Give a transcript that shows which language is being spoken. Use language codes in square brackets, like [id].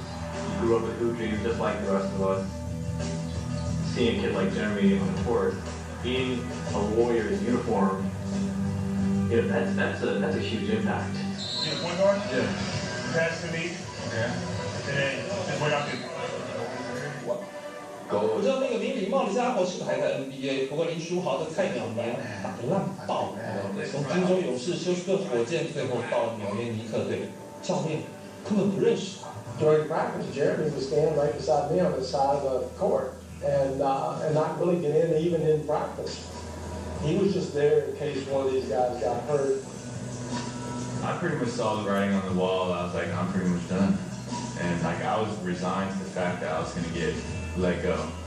[en] He grew up with hoop dreams just like the rest of us. Seeing a kid like Jeremy on the court, being a Warriors uniform, you know, that's a huge impact. You point guard? Yeah. Pass to me. Yeah. And then just wait out there. [zh] 我知道那个没礼貌的家伙是不是还在 NBA？ 不过林书豪的菜鸟年打得烂爆，从金州勇士、休斯顿火箭，最后到纽约尼克队，教练根本不认识他。 [en] During practice, Jeremy would stand right beside me on the side of the court and not really get in even in practice. He was just there in case one of these guys got hurt. I pretty much saw the writing on the wall. I was like, I'm pretty much done. And like I was resigned to the fact that I was going to get let go.